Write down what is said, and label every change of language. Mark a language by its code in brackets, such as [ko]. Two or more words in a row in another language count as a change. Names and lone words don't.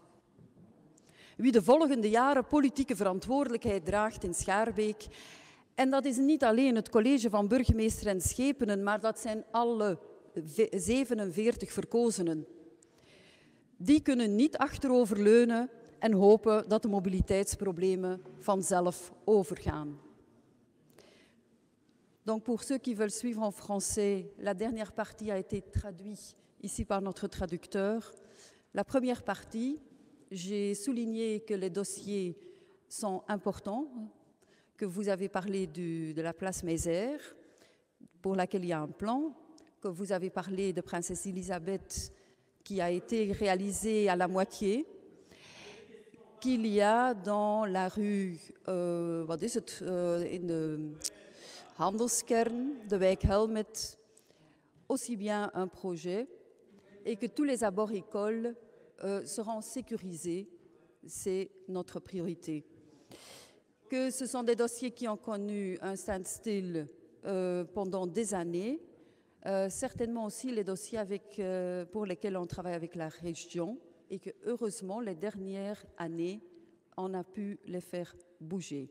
[nl] Wie de volgende jaren politieke verantwoordelijkheid draagt in Schaarbeek, en dat is niet alleen het college van burgemeester en schepenen, maar dat zijn alle 47 verkozenen. Die kunnen niet achteroverleunen en hopen dat de mobiliteitsproblemen vanzelf overgaan. [fr] Donc pour ceux qui veulent suivre en français, la dernière partie a été traduite ici par notre traducteur. La première partie, j'ai souligné que les dossiers sont importants, que vous avez parlé de la place Mézère, pour laquelle il y a un plan, que vous avez parlé de Princesse Elisabeth, qui a été réalisé à la moitié, qu'il y a dans la rue, [nl] wat is het, in de handelskern, de wijk Helmet, [fr] aussi bien un projet, et que tous les abords écoles seront sécurisés, c'est notre priorité. Que ce sont des dossiers qui ont connu un standstill pendant des années, certainement aussi les dossiers pour lesquels on travaille avec la région et que heureusement les dernières années on a pu les faire bouger.